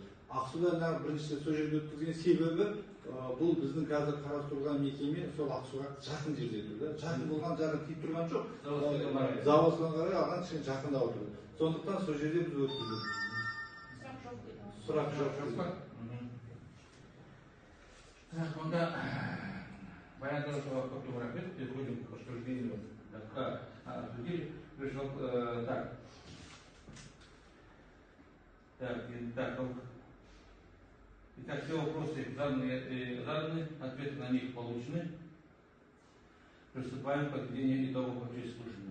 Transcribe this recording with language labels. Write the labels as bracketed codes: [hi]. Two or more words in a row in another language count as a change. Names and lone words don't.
[kk] Ақсуда бірінші сол жерде өткізген себебі бұл біздің қазір қарастырылған мекеме сол Ақсуға жақын жерде тұр. Жақын болған жағы тиіп тұрған жоқ. Заводскойға қарай алған кішкене жақында отырды. Сондықтан сол жерде біз өткіздік. Сұрақ жоқ. Онда баяндалушыға көп рахмет. [ru] Переходим к обсуждению. Обсудили. Пришел так. Итак, все вопросы заданы, ответы на них получены. Приступаем к подведению итогов общественного слушания.